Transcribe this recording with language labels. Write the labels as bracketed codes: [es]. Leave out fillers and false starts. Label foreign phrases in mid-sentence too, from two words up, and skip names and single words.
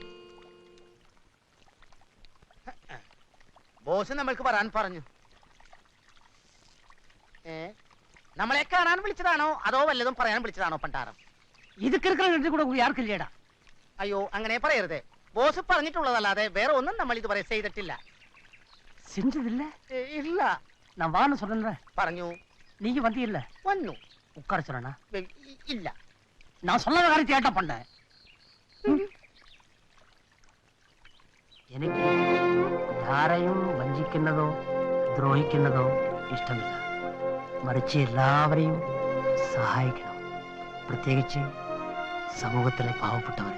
[ml] ബോസ് നമ്മൾക്ക് വരാൻ പറഞ്ഞു. നമ്മളെ കാണാൻ വിളിച്ചതാണോ അതോ വല്ലതും പറയാൻ വിളിച്ചതാണോ പണ്ടാരം? ഇത് കിടക്കുന്ന കൂടെ ആർക്കില്ലേടാ? അയ്യോ, അങ്ങനെ പറയരുത്. ബോസ് പറഞ്ഞിട്ടുള്ളതല്ലാതെ വേറെ ഒന്നും നമ്മൾ ഇതുവരെ ചെയ്തിട്ടില്ല. [ta] செஞ்சதில்ல? [ml] ഇല്ല. [ta] நான் வான்னு சொன்னேன். [ml] പറഞ്ഞു. [ta] நீங்க வந்தீல்ல? [ml] വന്നു. [ta] உட்கார சொன்னா? [ml] ഇല്ല. [ta] நான் சொன்ன காரியத்தை ஏட்டா பண்ண? [ml] എനിക്ക് ആരെയും വഞ്ചിക്കുന്നതോ ദ്രോഹിക്കുന്നതോ ഇഷ്ടമില്ല. മറിച്ച് എല്ലാവരെയും സഹായിക്കണം, പ്രത്യേകിച്ച് സമൂഹത്തിലെ പാവപ്പെട്ടവരെ.